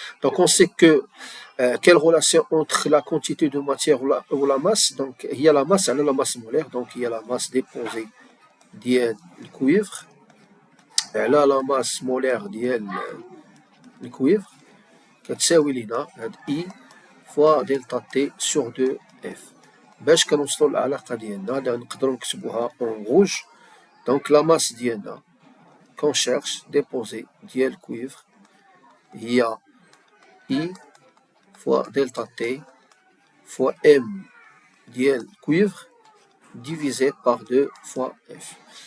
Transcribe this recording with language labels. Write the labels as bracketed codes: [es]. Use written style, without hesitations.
[fr] Donc, on sait que quelle relation entre la quantité de matière ou la masse. Donc, il y a la masse, elle a la masse molaire. Donc, il y a la masse déposée [ar] ديال الكويفر على [fr] la masse molaire [ar] ديال الكويفر كتساوي لينا هاد [fr] I fois delta T sur 2F. [ar] باش كنوصلوا للعلاقة ديالنا نقدروا نكتبوها [fr] en rouge. Donc, la masse [ar] ديالنا [fr] qu'on cherche déposée [ar] ديال الكويفر هي [fr] I fois delta T fois M [ar] ديال الكويفر [fr] divisé par 2 fois F.